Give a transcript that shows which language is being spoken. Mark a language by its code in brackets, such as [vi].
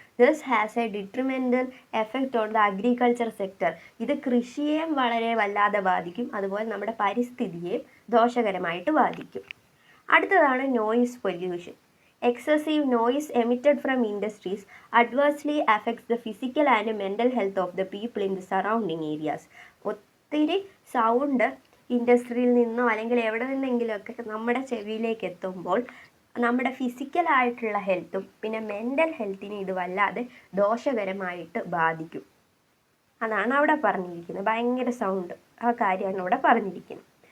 [en] This has a detrimental effect on the agriculture sector. [ml] ഇത് കൃഷിയെയും വളരെ വല്ലാതെ ബാധിക്കും, അതുപോലെ നമ്മുടെ പരിസ്ഥിതിയെയും ദോഷകരമായിട്ട് ബാധിക്കും. അടുത്തതാണ് noise pollution. [en] Excessive noise emitted from industries adversely affects the physical and mental health of the people in the surrounding areas. [ml] ഒത്തിരി sound ഇൻഡസ്ട്രിയിൽ നിന്നോ അല്ലെങ്കിൽ എവിടെ നിന്നെങ്കിലുമൊക്കെ നമ്മുടെ ചെവിയിലേക്ക് എത്തുമ്പോൾ നമ്മുടെ ഫിസിക്കലായിട്ടുള്ള ഹെൽത്തും പിന്നെ മെൻ്റൽ ഹെൽത്തിനെ ഇത് വല്ലാതെ ദോഷകരമായിട്ട് ബാധിക്കും. അതാണ് അവിടെ പറഞ്ഞിരിക്കുന്നത്. ഭയങ്കര സൗണ്ട്, ആ കാര്യമാണ് ഇവിടെ പറഞ്ഞിരിക്കുന്നത്.